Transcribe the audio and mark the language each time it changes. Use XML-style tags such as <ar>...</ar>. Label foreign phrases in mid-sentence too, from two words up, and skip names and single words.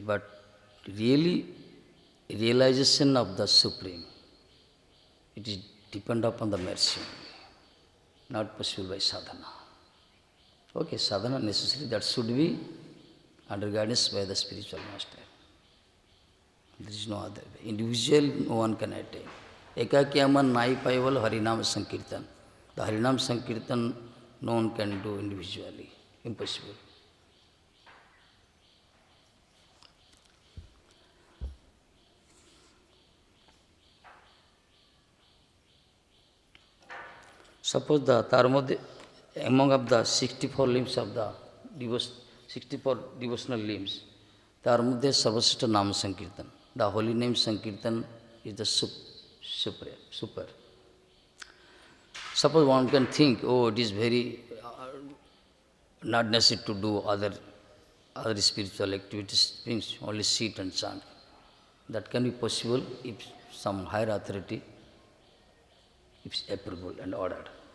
<en>But really, realization of the Supreme, it is depend upon the mercy only, not possible by sadhana. Okay, sadhana necessary, that should be under guidance by the spiritual master. There is no other way. Individual, no one can attain.</en> <bn>একাক্যমান নাই পাইভাল হরিনাম সংকীর্তন.</bn> <en>The Harinam Sankirtan, no one can do individually. Impossible. Suppose among of the 64 limbs of the 64 devotional limbs,</en> <bn>তার মধ্য সর্বশ্রেষ্ঠ নাম সংকীর্তন,</bn> <en>the holy name Sankirtan is the super. Suppose one can think, oh, it is very not necessary to do other spiritual activities, means only sit and chant. That can be possible if some higher authority is approval and ordered.</en>